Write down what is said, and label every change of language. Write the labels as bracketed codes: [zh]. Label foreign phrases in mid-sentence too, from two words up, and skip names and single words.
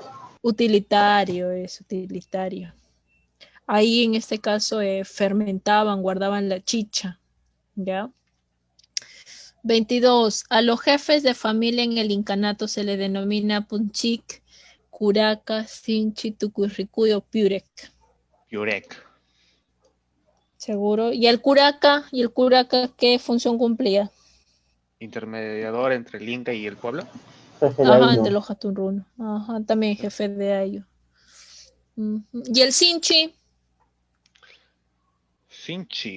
[es] Utilitario es utilitario. Ahí en este caso fermentaban, guardaban la chicha, ¿ya? 22. A los jefes de familia en el incanato se le denomina punchic, curaca, sinchi, tucurricuy o piurec. Piurec. ¿Seguro? ¿Y el curaca qué función cumplía? Intermediador entre el Inca y el pueblo. Jefe de Ajá, entre ellos. los Jatunruno. Ajá, también jefe de ellos. ¿Y el sinchi? Sinchi.